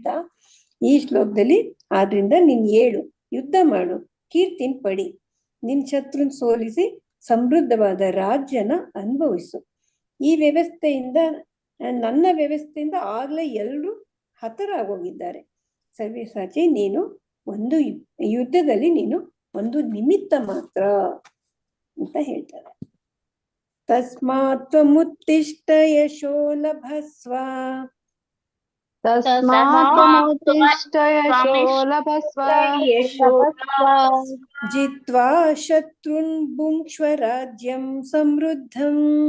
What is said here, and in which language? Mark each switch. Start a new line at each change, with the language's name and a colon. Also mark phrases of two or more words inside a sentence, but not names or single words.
Kannada: ಈ ಶ್ಲೋಕದಲ್ಲಿ ಆದ್ರಿಂದ ನೀನ್ ಏಳು, ಯುದ್ಧ ಮಾಡು, ಕೀರ್ತಿನ್ ಪಡಿ, ನಿನ್ ಶತ್ರುನ್ ಸೋಲಿಸಿ ಸಮೃದ್ಧವಾದ ರಾಜ್ಯನ ಅನುಭವಿಸು. ಈ ವ್ಯವಸ್ಥೆಯಿಂದ, ನನ್ನ ವ್ಯವಸ್ಥೆಯಿಂದ ಆಗ್ಲೇ ಎಲ್ಲರೂ ಹತರಾಗೋಗಿದ್ದಾರೆ. ಸವ್ಯಸಾಚಿ, ನೀನು ಒಂದು ಯುದ್ಧದಲ್ಲಿ ನೀನು ಒಂದು ನಿಮಿತ್ತ ಮಾತ್ರ ಅಂತ ಹೇಳ್ತಾರೆ.
Sanskrit: ತಸ್ಮಾತ್ ತ್ವಮುತ್ತಿಷ್ಠ ಯಶೋ ಲಭಸ್ವ ಜಿತ್ವಾ ಶತ್ರುನ್ ಭುಂಕ್ಷ್ವ ರಾಜ್ಯಂ ಸಮೃದ್ಧಂ